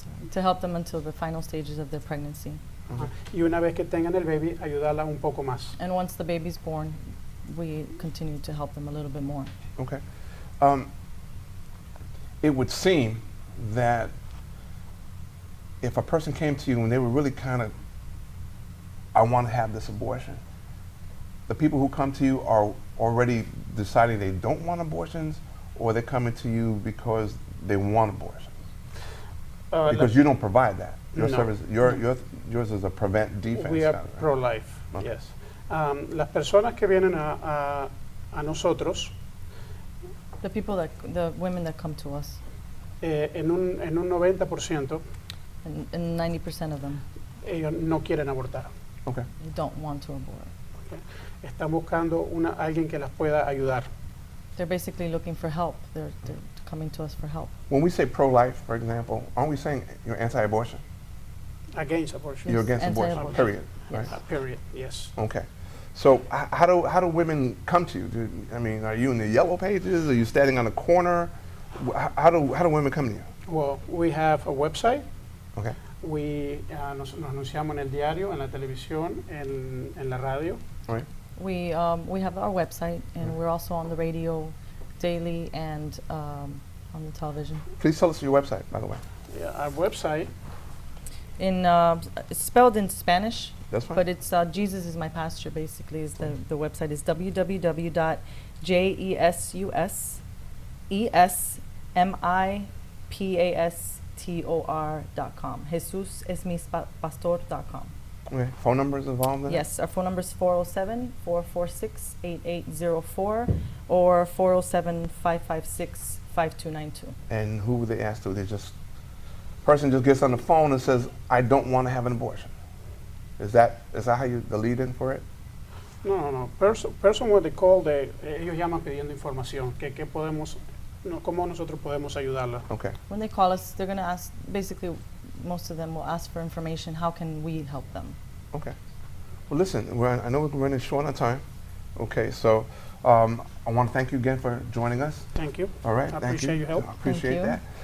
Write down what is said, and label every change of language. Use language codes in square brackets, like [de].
[en] to help them until the final stages of their pregnancy. [es] Y una vez que tengan el baby, ayudarla un poco más. [en] And once the baby's born, we continue to help them a little bit more. Okay. It would seem that if a person came to you and they were really kind of, I want to have this abortion, the people who come to you are already deciding they don't want abortions, or they're coming to you because they want abortions? Because you don't provide that. Your service, yours is a prevent defense. We are kind of, right? pro-life, Okay. yes. [es] Las personas que vienen a nosotros, [en] the women that come to us, [es] en un 90%, [en] and 90% of them, [es] ellos no quieren abortar. [en] Okay. They don't want to abort. [es] Okay. Están buscando alguien que las pueda ayudar. [en] They're basically looking for help. They're coming to us for help. When we say pro-life, for example, aren't we saying you're anti-abortion? Against abortion. You're against abortion, Anti-abortion. period, right? Period, yes. Okay. So how do women come to you? I mean, are you in the yellow pages? Are you standing on a corner? How do women come to you? Well, we have a website. Okay. [es] Nos anunciamos en el diario, en la televisión, en la radio. [en] All right. We have our website, and we're also on the radio daily and on the television. Please tell us your website, by the way. Yeah, our website. It's spelled in Spanish. That's fine. But it's Jesus is my pasture. Basically, is the website is www.jesusmipastor.com. JesusEsMiPastor.com. Okay. Phone numbers involved in it? Yes, our phone number is 407-446-8804 or 407-556-5292. And who would they ask to? They just person just gets on the phone and says, "I don't want to have an abortion." Is that how you the lead in for it? No. Person when they call, [es] ellos llaman pidiendo información. ¿Cómo nosotros podemos ayudarla? [en] Okay. When they call us, they're going to ask. Basically, most of them will ask for information. How can we help them? Okay. Well, listen, I know we're running short on time. Okay, so I want to thank you again for joining us. Thank you. All right. I Thank appreciate you. your help. I appreciate Thank you. that.